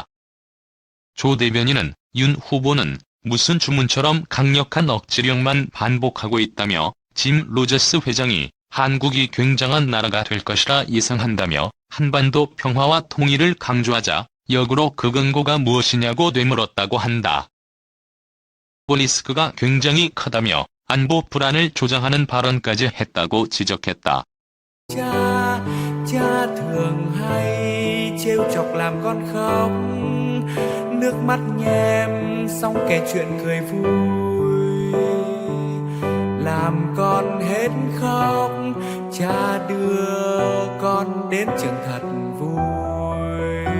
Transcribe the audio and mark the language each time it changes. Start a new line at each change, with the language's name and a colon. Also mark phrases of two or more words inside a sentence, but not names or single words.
Korean: 조 대변인은 윤 후보는 무슨 주문처럼 강력한 억지력만 반복하고 있다며 짐 로저스 회장이 한국이 굉장한 나라가 될 것이라 예상한다며 한반도 평화와 통일을 강조하자 역으로 그 근거가 무엇이냐고 되물었다고 한다. 리스크가 굉장히 크다며 안보 불안을 조장하는 발언까지 했다고 지적했다.
Vietnamese: Cha thường hay trêu chọc làm con khóc, nước mắt nhem xong kể chuyện cười vui, làm con hết khóc, cha đưa con đến trường thật vui.